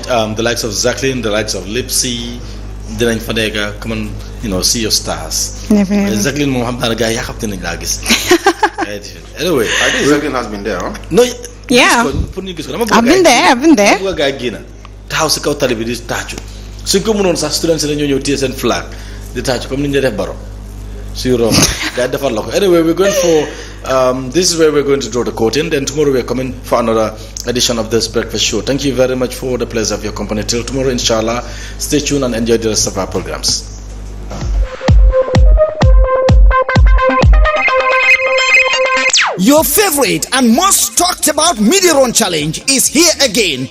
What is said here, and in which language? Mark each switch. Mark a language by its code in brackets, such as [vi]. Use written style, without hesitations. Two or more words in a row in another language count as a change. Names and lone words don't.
[en] The likes of Jacqueline, the likes of Lipsy, Dylan Fanega, come and see your stars. Jacqueline Mohammed guy, anyway, I think Jacqueline has been there, huh? No. Yeah. I've been there. [wo] House ka tali bi di tàccu suñ ko mënoon sax students la ñoo ñëw téye seen flag di tàccu [fr] comme ni [wo] ñu def baro suy rom gars defal la ko. [en] Anyway, we're going for this is where we're going to draw the curtain. Then tomorrow we're coming for another edition of this breakfast show. Thank you very much for the pleasure of your company. Till tomorrow, inshallah. Stay tuned and enjoy the rest of our programs. Your favorite and most talked about Mid-run challenge is here again.